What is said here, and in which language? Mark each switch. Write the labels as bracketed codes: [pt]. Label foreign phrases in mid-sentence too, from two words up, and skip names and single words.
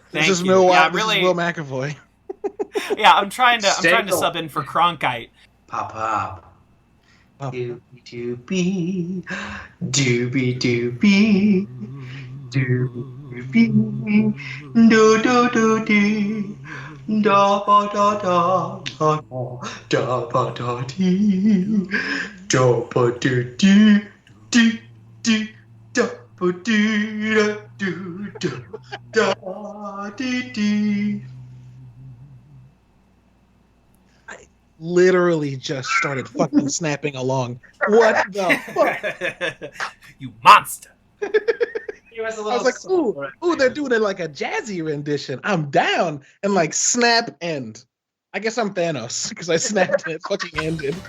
[en] This is Will McAvoy. Yeah, I'm trying to sub in for Cronkite. Pop up. Doobie doobie, doobie doobie, doobie, do do do dee, da ba da da da da ba da dee, da ba do dee. Do do da ba do da do da da dee dee. I literally just started fucking snapping along. What the fuck? You monster! I was like, ooh, they're doing it like a jazzy rendition. I'm down, and like snap end. I guess I'm Thanos because I snapped and it fucking ended.